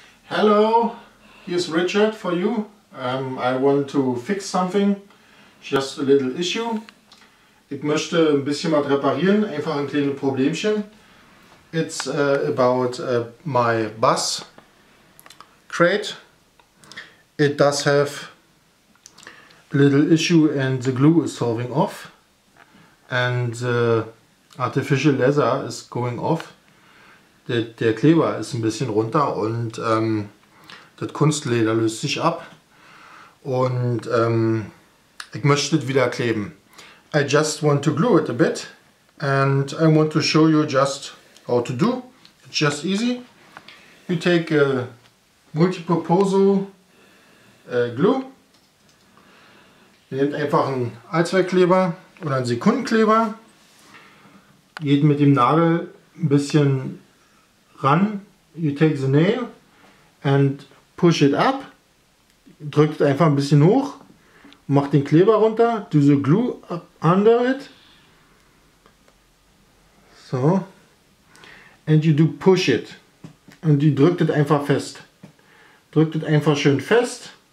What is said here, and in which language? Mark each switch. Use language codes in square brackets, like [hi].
[en] Hello, here's Richard for you. I want to fix something, just a little issue. [de] Ich möchte ein bisschen was reparieren, einfach ein kleines Problemchen. [en] It's about my bass crate. It does have a little issue and the glue is solving off and the artificial leather is going off. [de] Der Kleber ist ein bisschen runter und das Kunstleder löst sich ab und ich möchte es wieder kleben. [en] I just want to glue it a bit and I want to show you just how to do. It's just easy. You take a multipurpose glue. [de] Ihr nehmt einfach einen Allzweckkleber oder einen Sekundenkleber. Geht mit dem Nagel ein bisschen ran. [en] You take the nail and push it up. [de] Drückt einfach ein bisschen hoch. Macht den Kleber runter. [en] Do the glue up under it. So. And you do push it. [de] Und die drückt es einfach fest. Drückt es einfach schön fest.